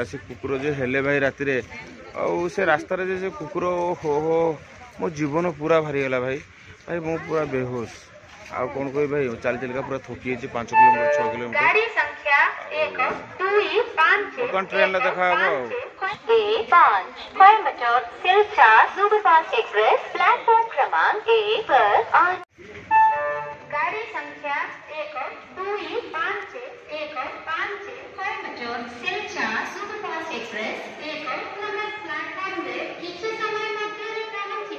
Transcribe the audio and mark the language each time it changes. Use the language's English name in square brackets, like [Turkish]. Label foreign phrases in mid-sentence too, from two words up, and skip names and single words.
[Odia] ସେ କୁକୁର ଯେ ହେଲେ ଭାଇ ରାତିରେ, ଆଉ ସେ ରାସ୍ତାରେ ଯେ କୁକୁର ଓହୋ ମୋ ଜୀବନ ପୁରା ବାହାରିଗଲା ଭାଇ ମୁଁ ପୁରା ବେହୋସ। ଆଉ କ'ଣ କହିବି ଭାଇ ଚାଲିକା ପୁରା ଥକି ଯାଇଛି 5 କିଲୋମିଟର 6 କିଲୋମିଟର। ବର୍ତ୍ତମାନ ଟ୍ରେନ୍ରେ ଦେଖା ହେବ। ଆଉ [Hindi] कोयम्बटूर सिलचर सुपरफास्ट एक्सप्रेस प्लेटफॉर्म क्रमांक 1 पर गाड़ी संख्या 1251 कोयम्बटूर सिलचर सुपरफास्ट एक्सप्रेस [Odia] 1 ନମ୍ବର ପ୍ଲାଟଫର୍ମ ରେ କିଛି ସମୟ ମଧ୍ୟରେ ପହଞ୍ଚିବ।